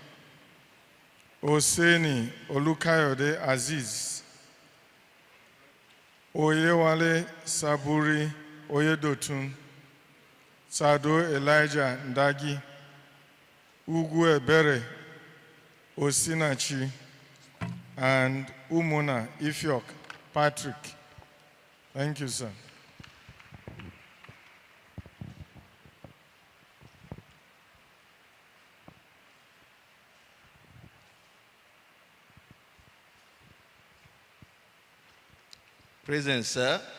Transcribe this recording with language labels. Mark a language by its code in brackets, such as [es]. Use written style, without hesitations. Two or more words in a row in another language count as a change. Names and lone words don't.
[en] Oseni Olukayode Aziz, Oyewale Saburi Oyedotun, Sado Elijah Ndagi, Ugu Ebere Osinachi, and Umuna Ifyok Patrick. Thank you, sir. Present, sir.